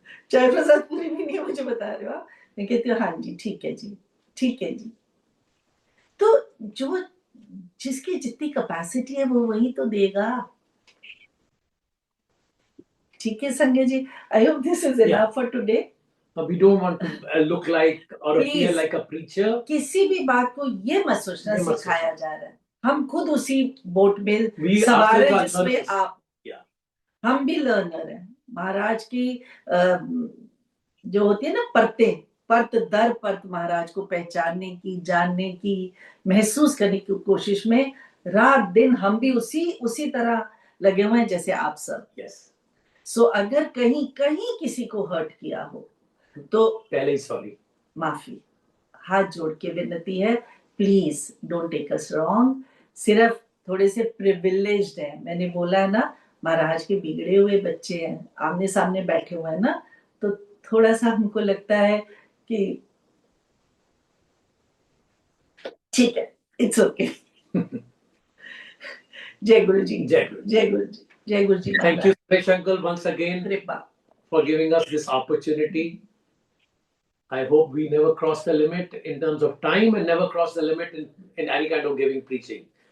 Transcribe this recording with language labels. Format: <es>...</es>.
<hi>चाय प्रसाद पूरी पीनी है, मुझे बता रहे हो, मैं कहती हूँ हाँ जी, ठीक है जी, ठीक है जी। तो जो जिसकी जितनी कैपेसिटी है वो वही तो देगा। ठीक है Sanjay ji,</hi> <en>I hope this is enough for today. We don't want to look like or appear like a preacher.</en> <hi>किसी भी बात को ये मत सोचना सिखाया जा रहा है, हम खुद उसी बोट में सवार हैं जिसमें आप, हम भी लर्नर हैं। महाराज की जो होती है ना परतें, परत दर परत महाराज को पहचानने की, जानने की, महसूस करने की कोशिश में रात दिन हम भी उसी तरह लगे हुए हैं जैसे आप सब। सो अगर कहीं किसी को हर्ट किया हो तो पहले ही सॉरी, माफी, हाथ जोड़ के विनती है,</hi> <en>Please don't take us wrong.</en> <hi>सिर्फ थोड़े से प्रिविलेज्ड हैं, मैंने बोला ना, महाराज के बिगड़े हुए बच्चे हैं, आमने सामने बैठे हुए हैं ना, तो थोड़ा सा हमको लगता है कि ठीक है,</hi> <en>It's okay.</en> <hi>जय गुरु जी, जय गुरु जी, जय गुरु जी।</hi> <en>Thank you, Suresh uncle, once again for giving us this opportunity. I hope we never cross the limit in terms of time and never cross the limit in any kind of giving preaching.</en>